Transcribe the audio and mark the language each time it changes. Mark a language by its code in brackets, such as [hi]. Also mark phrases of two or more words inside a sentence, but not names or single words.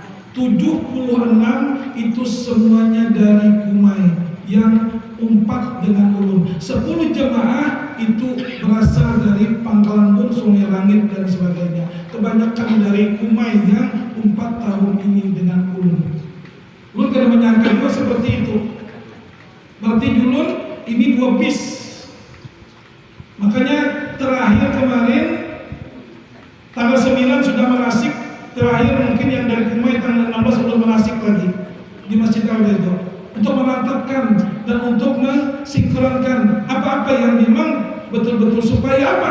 [bjn] 76 itu semuanya dari Kumai yang umpat dengan ulun. [id] 10 jemaah itu berasal dari Pangkalan Bun, Sungai Langit dan sebagainya. [bjn] Kebanyakan dari Kumai yang umpat tahun ini dengan ulun. Ulun kada menyangka juga seperti itu. Berarti ulun ini 2 bis. [id] Makanya terakhir kemarin tanggal 9 sudah manasik. Terakhir mungkin yang dari Kumai tanggal 16 sudah manasik lagi di Masjid Al-Baidah untuk memantapkan dan untuk mensinkronkan apa-apa yang memang betul-betul supaya apa?